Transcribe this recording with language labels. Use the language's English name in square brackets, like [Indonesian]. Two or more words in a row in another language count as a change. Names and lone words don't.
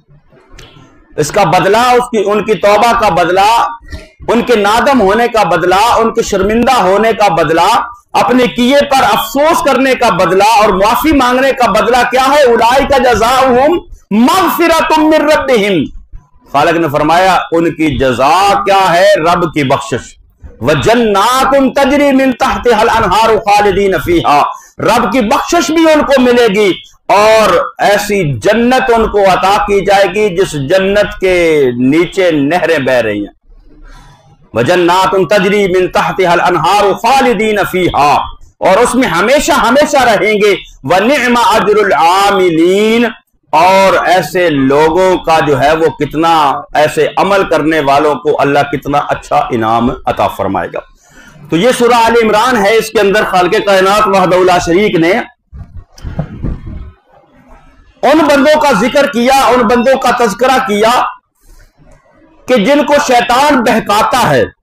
[Hindi] इसका बदला, उनकी तौबा का बदला, उनके नादम होने का बदला, उनके शर्मिंदा होने का बदला, अपने किए पर अफसोस करने का बदला और माफी मांगने का बदला क्या है? [Arabic] أولئك جزاؤهم مغفرة من ربهم, [Hindi] खालिक ने फरमाया उनकी जजा क्या है? रब की बख्शिश। [Arabic] و جنات تجري من تحتها الأنهار خالدين فيها, [Hindi] रब की बख्शिश भी उनको मिलेगी और ऐसी जन्नत उनको अता की जाएगी जिस जन्नत के नीचे नहरें बह रही हैं। [Arabic] و جنات تجري من تحتها الأنهار خالدين فيها, [Hindi] और उसमें हमेशा हमेशा रहेंगे। [Arabic] و نعم أجر العاملين, [Hindi] और ऐसे लोगों का जो है वो कितना, ऐसे अमल करने वालों को अल्लाह कितना अच्छा इनाम अता फरमाएगा। तो ये सूरह आल इमरान है, इसके अंदर खालिक़े कायनात [Arabic] وحده لا شريك [Hindi] ने उन बंदों का जिक्र किया, उन बंदों का तज़किरा किया कि जिनको शैतान बहकाता है।